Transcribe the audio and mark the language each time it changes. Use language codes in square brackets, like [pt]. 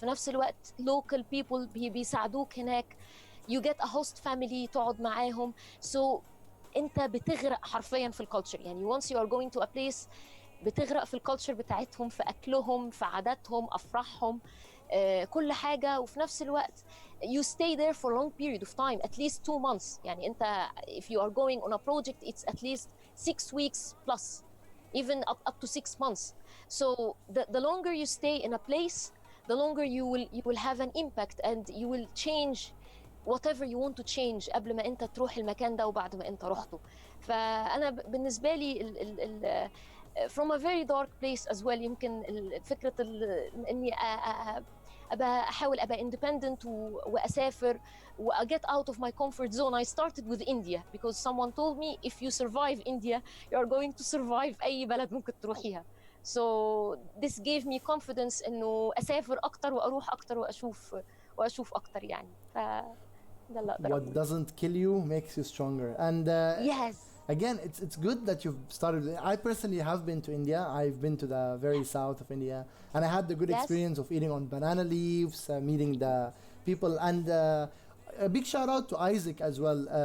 [ar] في نفس الوقت [en] local people [ar] بيساعدوك هناك. [en] you get a host family [ar] تقعد معاهم. so انت بتغرق حرفيا في الكالتشر. يعني [en] once you are going to a place [ar] بتغرق في الكالتشر بتاعتهم، في اكلهم، في عاداتهم، افراحهم، كل حاجه. وفي نفس الوقت [en] you stay there for a long period of time, at least 2 months. يعني انت if you are going on a project it's at least 6 weeks plus, even up to 6 months. so the longer you stay in a place, the longer you will have an impact and you will change whatever you want to change [ar] قبل ما انت تروح المكان ده وبعد ما انت رحته. فانا بالنسبه لي [en] from a very dark place as well. [ar] يمكن فكرة اني احاول ابقى independent واسافر و [en] get out of my comfort zone. I started with India because someone told me if you survive India you are going to survive [ar] اي بلد ممكن تروحيها. [en] so this gave me confidence [ar] انه اسافر اكتر واروح اكتر واشوف اكتر يعني. ده اللي اقدر [en] What [ar] اقوله. [en] doesn't kill you makes you stronger. And yes. again, it's good that you've started. I personally have been to India. I've been to the very south of India, and I had the good Yes. experience of eating on banana leaves, meeting the people, and a big shout out to Isaac as well.